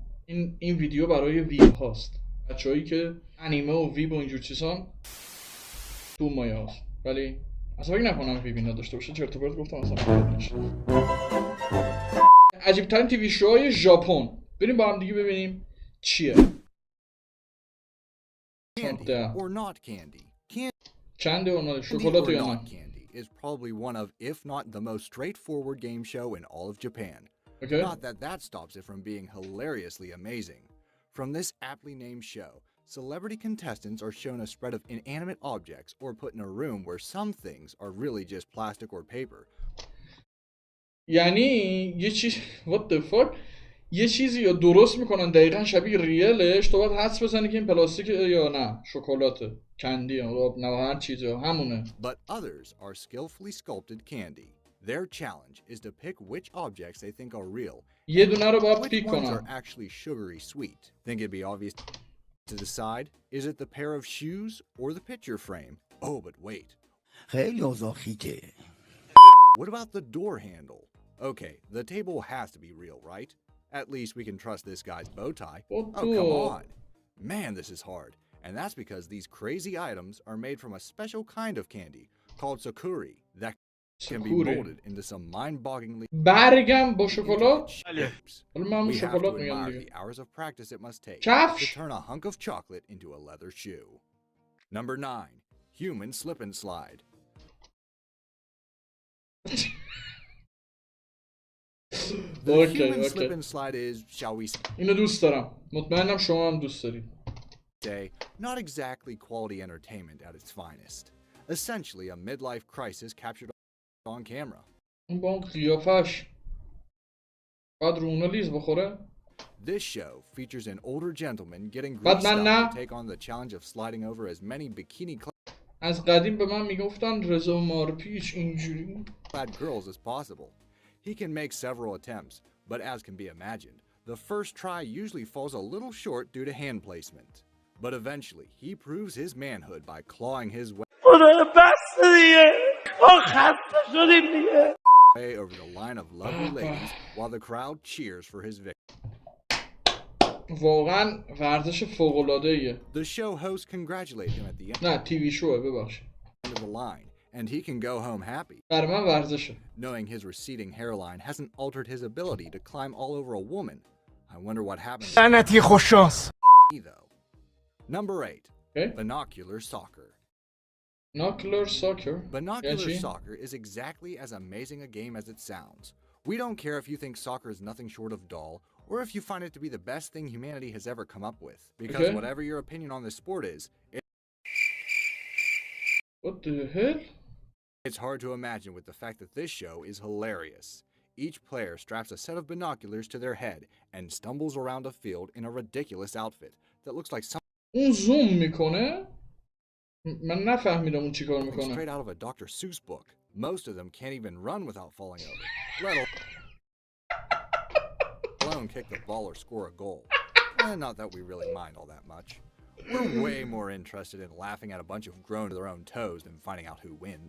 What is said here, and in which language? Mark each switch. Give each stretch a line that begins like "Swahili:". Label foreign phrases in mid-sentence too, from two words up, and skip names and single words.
Persian: این ویدیو برای ویب هاست، بچه هایی که انیمه و ویب و اینجور چیزان تو مایه هاست، ولی اصلا فکر نکنم ویبی نداشته باشه. چرت و پرت گفتم اصلا. عجیب ترین
English: TV shows
Persian: ژاپن. بریم با هم دیگه ببینیم چیه.
English: Candy or not candy.
Persian: چنده اونها
English: Candy
Persian: شکلات
English: or
Persian: یا
English: not
Persian: نه؟
English: candy is probably one of, if not the most straightforward game show in all of Japan. Okay. Not that that stops it from being hilariously amazing. From this aptly named show, celebrity contestants are shown a spread of inanimate objects or put in a room where some things are really just plastic or paper.
Persian: یعنی یه چیز
English: what the fuck
Persian: یه چیزی یا درست میکنن دقیقا شبیه ریلش، تو باید حدس بزنی که این پلاستیکه یا نه شکلاته، کندی یا نه هر چیزی همونه.
English: But others are skillfully sculpted candy. Their challenge is to pick which objects they think are real.
Persian: یه دونه رو باید
English: Which
Persian: پیک
English: ones are
Persian: کنن.
English: actually sugary sweet? Think it'd be obvious to decide? Is it the pair of shoes or the picture frame? Oh, but wait. خیلی اوضاخیته. What about the door handle? Okay, the table has to be real, right? At least we can trust this guy's bow tie. Oh, come on. Man, this is hard. And that's because these crazy items are made from a special kind of candy called sakuri that can be molded into some mind-bogglingly
Persian: برگم با شکلات.
English: shapes.
Persian: حالا من
English: We have to
Persian: شکلات میگم
English: admire
Persian: دیگه.
English: the hours of practice it must take to
Persian: کفش.
English: turn a hunk of chocolate into a leather shoe. Number 9. Human slip and slide. The human slip and slide is, shall we
Persian: اینو دوست دارم. مطمئنم شما هم دوست دارید.
English: say, not exactly quality entertainment at its finest. Essentially a midlife crisis captured on camera.
Persian: اون با اون قیافش بعد رو اونا لیز بخوره.
English: This show features an older gentleman getting But greased man, up to take on the challenge of sliding over as many
Persian: از قدیم به من میگفتن رضا مارپیچ اینجوری.
English: bikini-clad girls as possible. He can make several attempts, but as can be imagined, the first try usually falls a little short due to hand placement. But eventually, he proves his manhood by clawing his way over the line of lovely ladies while the crowd cheers for his victory.
Persian: واقعا ورزش فوق‌العاده‌ایه.
English: The show hosts congratulate him at the end
Persian: نه
English: TV show,
Persian: ببخشید.
English: of the line, and he can go home happy,
Persian: برای من ورزشه.
English: knowing his receding hairline hasn't altered his ability to climb all over a woman. I wonder what happens
Persian: لعنتی خوششانس.
English: though. Number 8. Okay. Binocular soccer. Binocular soccer. Binocular Gerçi. soccer is exactly as amazing a game as it sounds. We don't care if you think soccer is nothing short of dull, or if you find it to be the best thing humanity has ever come up with, because Okay. whatever your opinion on this sport is, What the hell? it's hard to imagine with the fact that this show is hilarious. Each player straps a set of binoculars to their head and stumbles around a field in a ridiculous outfit that looks like
Persian: اون زوم میکنه؟ من نفهمیدم اون چیکار
English: something
Persian: میکنه.
English: straight out of a Dr. Seuss book. Most of them can't even run without falling over, let alone kick the ball or score a goal. Not that we really mind all that much. We're way more interested in laughing at a bunch of grown to their own toes than finding out who wins.